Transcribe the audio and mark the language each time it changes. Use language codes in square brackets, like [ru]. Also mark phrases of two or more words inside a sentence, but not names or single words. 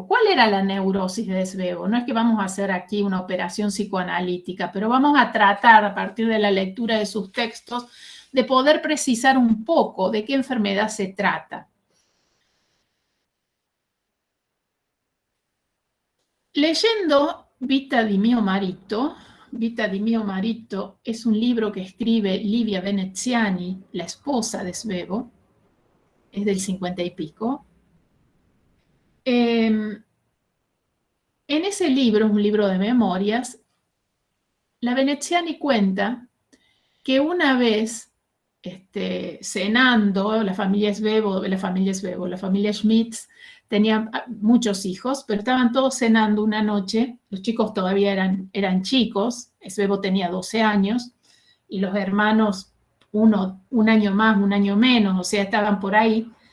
[es] ¿Cuál era la neurosis de Svevo? No es que vamos a hacer aquí una operación psicoanalítica, pero vamos a tratar a partir de la lectura de sus textos de poder precisar un poco de qué enfermedad se trata. Leyendo Vita di mio marito es un libro que escribe Livia Veneziani, la esposa de Svevo, es del 50 y pico. En ese libro, un libro de memorias, la Veneziani cuenta que una vez cenando, la familia Schmitz tenía muchos hijos, pero estaban todos cenando una noche, los chicos todavía eran chicos, Svevo tenía 12 años, y los hermanos, uno un año más, un año menos, o sea, estaban por ahí.